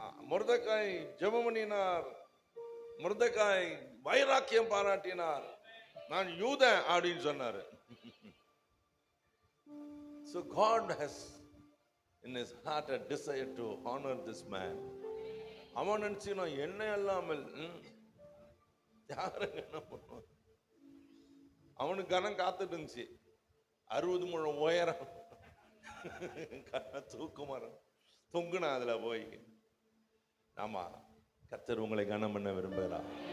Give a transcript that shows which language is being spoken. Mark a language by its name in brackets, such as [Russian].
[Tamil] மொர்தெகாய் ஜெபம் பண்ணினார், மொர்தெகாய் வைராக்கியம் பாராட்டினார், நான் யூதன் அப்படின்னு சொன்னாரு. [English] So God has in his heart a desire to honor this man. [Tamil] அவன் நினைச்சுனா என்ன இல்லாமல் யாரு கனம் பண்ணுவான்? அவனுக்கு கனம் காத்துட்டு இருந்துச்சு. 60 முழம் உயரம், தூக்கு மரம் தொங்குனா அதுல போய். ஆமா, கர்த்தர் உங்களை கனம் பண்ண விரும்புகிறார்.